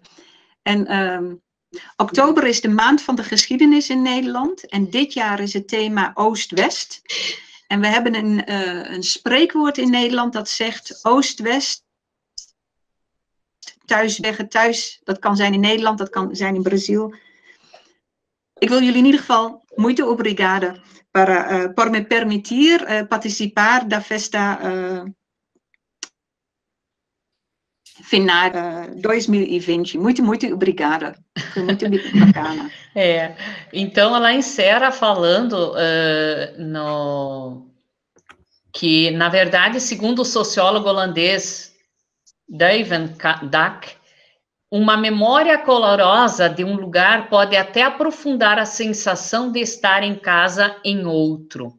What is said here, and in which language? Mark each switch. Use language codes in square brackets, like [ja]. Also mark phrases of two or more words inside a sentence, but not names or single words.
[nl] En oktober is de maand van de geschiedenis in Nederland en dit jaar is het thema Oost-West. En we hebben een spreekwoord in Nederland dat zegt Oost-West, thuis, dat kan zijn in Nederland, dat kan zijn in Brazil. Ik wil jullie in ieder geval, [pt] muito obrigada por me permitir participar da festa final 2020. Muito obrigada. Foi muito bacana. Então ela encerra falando que, na verdade, segundo o sociólogo holandês Duivendak, uma memória colorosa de um lugar pode até aprofundar a sensação de estar em casa em outro.